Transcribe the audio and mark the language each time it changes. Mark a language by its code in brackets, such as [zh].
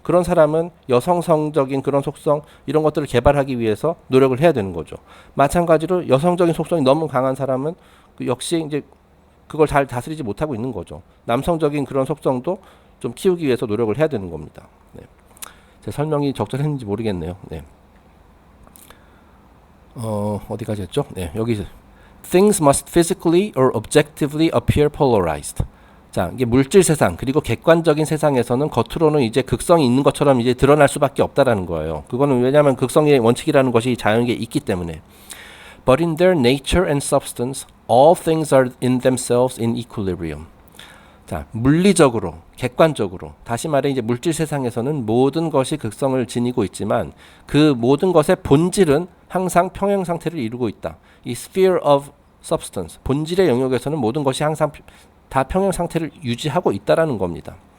[ko] 그런 사람은 여성성적인 그런 속성 이런 것들을 개발하기 위해서 노력을 해야 되는 거죠. 마찬가지로 여성적인 속성이 너무 강한 사람은 그 역시 이제 그걸 잘 다스리지 못하고 있는 거죠. 남성적인 그런 속성도 좀 키우기 위해서 노력을 해야 되는 겁니다. 네. 제 설명이 적절했는지 모르겠네요. 네. 어디까지 했죠? 네, 여기 [en] Things must physically or objectively appear polarized. [ko] 자, 이게 물질 세상 그리고 객관적인 세상에서는 겉으로는 이제 극성이 있는 것처럼 이제 드러날 수밖에 없다라는 거예요. 그거는 왜냐하면 극성의 원칙이라는 것이 자연계에 있기 때문에. [en] But in their nature and substance, all things are in themselves in equilibrium. [ko] 자, 물리적으로, 객관적으로, 다시 말해 이제 물질 세상에서는 모든 것이 극성을 지니고 있지만 그 모든 것의 본질은 항상 평행 상태를 이루고 있다. 이 [en] sphere of substance, [ko] 본질의 영역에서는 모든 것이 항상 다 평행 상태를 유지하고 있다라는 겁니다.